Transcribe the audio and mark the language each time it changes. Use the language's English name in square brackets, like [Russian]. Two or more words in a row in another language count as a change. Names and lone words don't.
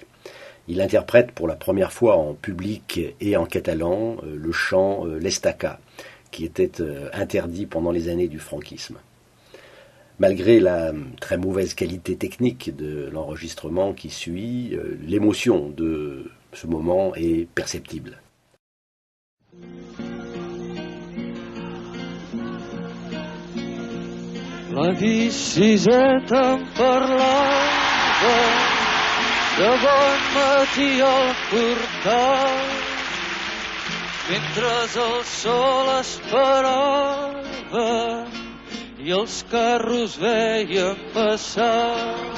[French] Il interprète pour la première fois en public et en catalan le chant l'Estaca, qui était interdit pendant les années du franquisme. Malgré la très mauvaise qualité technique de l'enregistrement qui suit, l'émotion de ce moment est perceptible. [Catalan] La biciseta em parlava de bon matí al portal mentre el sol esperava i els carros veien passar.